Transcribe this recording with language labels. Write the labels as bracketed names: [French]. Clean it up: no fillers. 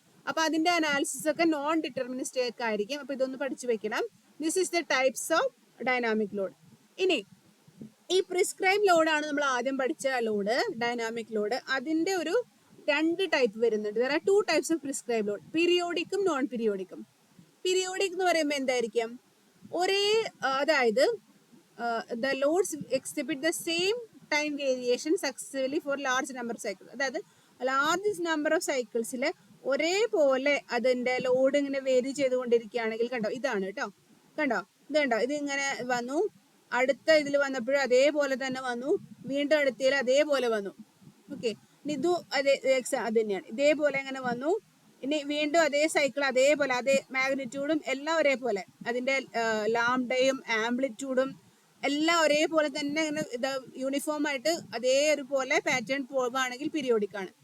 [Malayalam] അപ്പൊ അതിന്റെ അനാലിസിസ് ഒക്കെ നോൺ ഡിറ്റർമിനിസ്റ്റിക് ആയിരിക്കും. അപ്പൊ ഇതൊന്ന് പഠിച്ചു വെക്കണം. [English] This is the types of dynamic load. [Malayalam] ഇനി ഈ പ്രിസ്ക്രൈബ് ലോഡാണ് നമ്മൾ ആദ്യം പഠിച്ച ലോഡ്, ഡൈനാമിക് ലോഡ്. അതിന്റെ ഒരു 2 ടൈപ്പ് വരുന്നുണ്ട്. [English] there are 2 types of prescribe load, [Malayalam] പീരിയോഡിക്കും non പീരിയോഡിക്കും. Periodic എന്ന് പറയുമ്പോൾ എന്തായിരിക്കും, ഒരേ അതായത് [English] the loads exhibit the same time variation successively for large number of cycles. [Malayalam] അതായത് ലാർജ് നമ്പർ ഓഫ് സൈക്കിൾസിൽ ഒരേപോലെ അതിന്റെ ലോഡ് ഇങ്ങനെ വേരി ചെയ്തുകൊണ്ടിരിക്കുകയാണെങ്കിൽ, കണ്ടോ ഇതാണ് കേട്ടോ, കണ്ടോ ഇത് കണ്ടോ, ഇത് ഇങ്ങനെ വന്നു, അടുത്ത ഇതിൽ വന്നപ്പോഴും അതേപോലെ തന്നെ വന്നു, വീണ്ടും അടുത്തതിൽ അതേപോലെ വന്നു. ഓക്കെ, ഇതും അത് തന്നെയാണ്, ഇതേപോലെ ഇങ്ങനെ വന്നു, ഇനി വീണ്ടും അതേ സൈക്കിൾ അതേപോലെ, അതേ മാഗ്നിറ്റ്യൂഡും എല്ലാം ഒരേപോലെ, അതിന്റെ ലാംഡയും ആംപ്ലിറ്റ്യൂഡും എല്ലാം ഒരേപോലെ തന്നെ ഇങ്ങനെ ഇത് യൂണിഫോം ആയിട്ട് അതേ ഒരുപോലെ പാറ്റേൺ പോവുകയാണെങ്കിൽ പീരിയോഡിക് ആണ്.